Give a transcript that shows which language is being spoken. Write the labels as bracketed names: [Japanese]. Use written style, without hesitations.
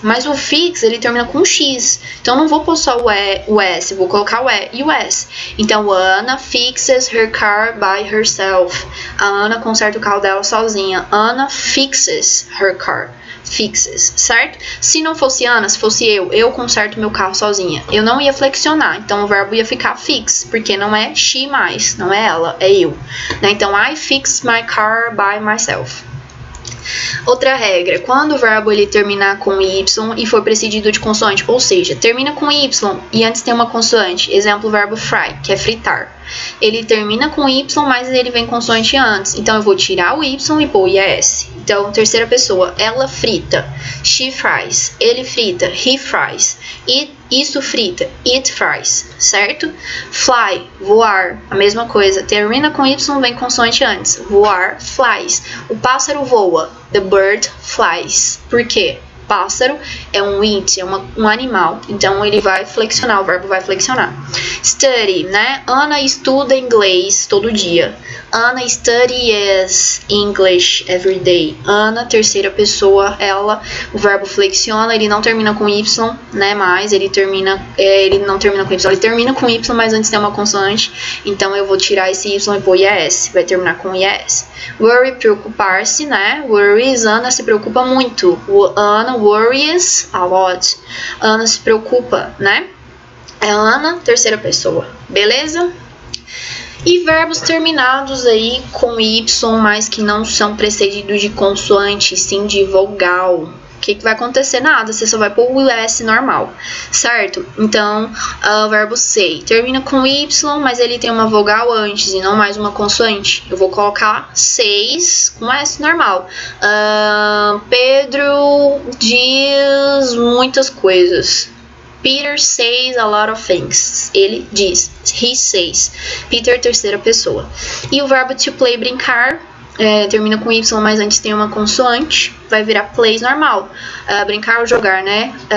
[Portuguese] Mas o fix, ele termina com X. Então, eu não vou pôr só o S, vou colocar o E e o S. [English] Então, Anna fixes her car by herself. [Portuguese] A Ana conserta o carro dela sozinha. [English] Anna fixes her car. [Portuguese] Fixes, certo? Se não fosse Ana, se fosse eu conserto meu carro sozinha. Eu não ia flexionar, então o verbo ia ficar fix, porque não é she mais, não é ela, é eu. Né? [English] Então, I fix my car by myself. [Portuguese] Outra regra, quando o verbo ele terminar com Y e for precedido de consoante, ou seja, termina com Y e antes tem uma consoante, exemplo, o verbo fry, que é fritar. Ele termina com Y, mas ele vem consoante antes, então eu vou tirar o Y e pôr o IS. Então, terceira pessoa, ela frita, [English] she fries, [Portuguese] ele frita, [English] he fries, [Portuguese] isso frita, [English] it fries, [Portuguese] certo? Fly, voar, a mesma coisa, termina com Y, vem consoante antes, voar, flies. O pássaro voa, [English] the bird flies. [Portuguese] Por quê? Pássaro é um it, é um animal, então ele vai flexionar, o verbo vai flexionar. Study, né? Ana estuda inglês todo dia. [English] Ana studies English every day. [Portuguese] Ana, terceira pessoa, ela, o verbo flexiona, ele não termina com Y, né? Mas ele não termina com Y, ele termina com Y, mas antes tem uma consoante, então eu vou tirar esse Y e pôr IS, vai terminar com IS. Worry, preocupar-se, né? Worries, Ana se preocupa muito. [English] Ana worries a lot. [Portuguese] Ana se preocupa, né? É Ana, terceira pessoa, beleza? E verbos terminados aí com Y, mas que não são precedidos de consoante, sim de vogal. O que vai acontecer? Nada, você só vai pôr o S normal, certo? Então, o verbo say termina com Y, mas ele tem uma vogal antes e não mais uma consoante. Eu vou colocar says com S normal. Pedro diz muitas coisas. [English] Peter says a lot of things. [Portuguese] Ele diz. [English] He says. [Portuguese] Peter, terceira pessoa. E o verbo to play, brincar, termina com Y, mas antes tem uma consoante. Vai virar plays normal. Brincar ou jogar, né?